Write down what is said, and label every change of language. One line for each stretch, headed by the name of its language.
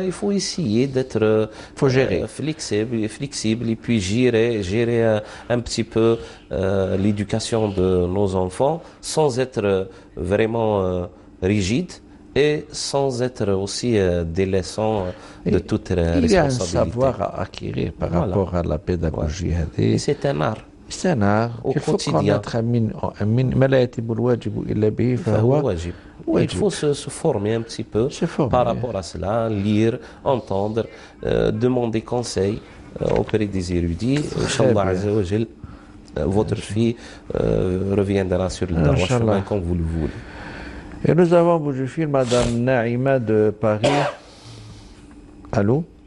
French: il faut essayer d'être flexible et puis gérer un petit peu l'éducation de nos enfants sans être vraiment rigide et sans être aussi délaissant de toute responsabilité. Il y a un savoir à acquérir par rapport à la pédagogie. Et c'est un art. C'est un art qu'il faut connaître
Arabic: ما لا يتم الواجب إلا به فهو واجب.
French: Il faut se former un petit peu par rapport à cela, lire, entendre, demander conseil auprès des érudits. Inch'Allah bien. Azza wa Jal, votre fille reviendra sur le droit
Arabic: Inch'Allah.
French: chemin comme vous le voulez. Et nous avons, Boujoufi, Madame Naïma de Paris. Allô?